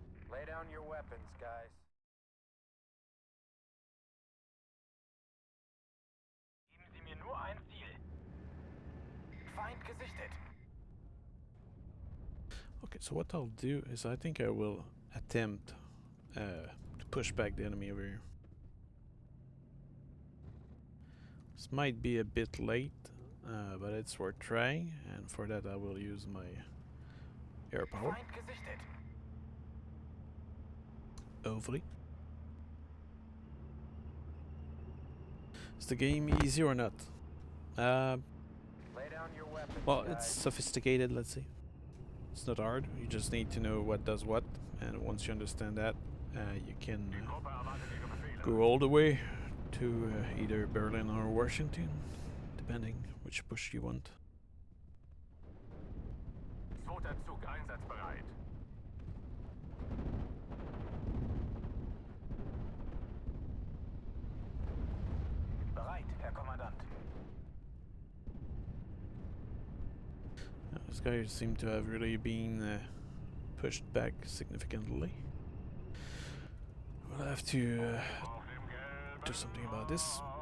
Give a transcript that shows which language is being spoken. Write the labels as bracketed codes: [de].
[en] Lay down your weapons, guys. [de] Geben Sie mir nur ein Ziel. Feind gesichtet. [en] Okay, so what I'll do is I think I will attempt to push back the enemy over here. This might be a bit late, but it's worth trying, and for that I will use my air power. [de] Feind gesichtet. [en] Hopefully. Is the game easy or not? Lay down your weapons, Well, guys. it's sophisticated, let's see. It's not hard, you just need to know what does what, and once you understand that, you can [de] Die Gruppe erwartet Ihre Befehle. [en] go all the way to either Berlin or Washington, depending which push you want. [de] Zweiter Zug einsatzbereit. Bereit, Herr Kommandant. [en] This guy seemed to have really been pushed back significantly. We'll have to [de] Auf dem gelben [en] do something about this.